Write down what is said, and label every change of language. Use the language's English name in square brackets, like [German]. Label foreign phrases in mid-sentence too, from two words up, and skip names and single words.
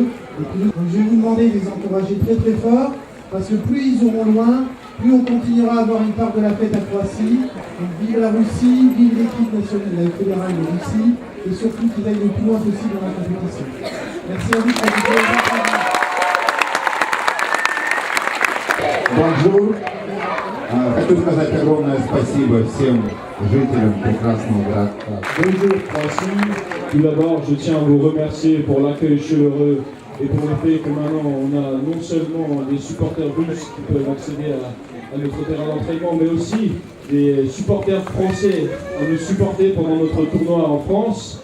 [French] Et puis, donc je vais vous demander de les encourager très très fort, parce que plus ils auront loin, plus on continuera à avoir une part de la fête à Croatie. Donc vive la Russie, vive l'équipe nationale fédérale de Russie, et surtout qu'ils aillent le plus loin possible dans la compétition. Merci à vous. Bonjour. [Russian] Хочу сказать огромное спасибо всем жителям прекрасного городка. [French] Bonjour Croatie. Tout d'abord, je tiens à vous remercier pour l'accueil chaleureux et pour le fait que maintenant on a non seulement des supporters russes qui peuvent accéder à notre terrain d'entraînement, mais aussi des supporters français à nous supporter pendant notre tournoi en France.